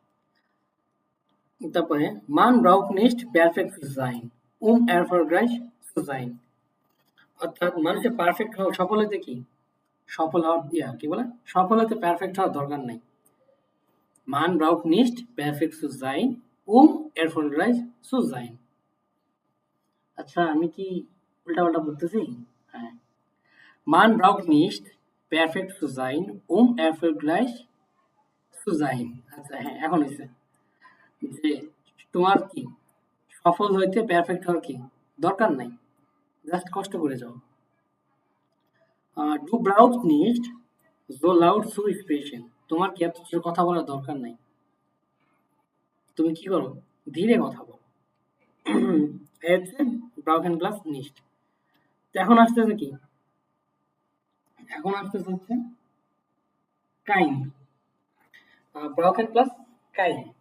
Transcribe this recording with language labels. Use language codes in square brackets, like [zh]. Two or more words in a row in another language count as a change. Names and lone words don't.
[bn] তারপরে [de] Man braucht nicht perfekt sein, erfolgreich sein, [bn] অর্থাৎ মানুষের পারফেক্ট হওয়া সফল হতে কি সফল হওয়ার কি বলে, সফল হতে পারফেক্ট হওয়ার দরকার নাই। [de] Man braucht nicht perfekt zu sein, erfolgreich zu sein. [bn] আচ্ছা, আমি কি উল্টাপাল্টা বলতেছি? [de] হ্যাঁ, Man braucht nicht perfekt zu sein, erfolgreich zu sein. [bn] আচ্ছা হ্যাঁ, এখন হয়েছে যে তোমার কি সফল হইতে পারফেক্ট হওয়ার কি দরকার নাই, জাস্ট কষ্ট করে যাও। [de] du brauchst nicht so laut zu sprechen। [bn] তোমার কি এত জোরে কথা বলার দরকার নাই, তুমি কি করো, ধীরে কথা বলো। এই হচ্ছে [de] brauchen plus nicht. [bn] তো এখন আসতেছে কি, এখন আসতেছে হচ্ছে কাইন, [de] brauchen plus kein.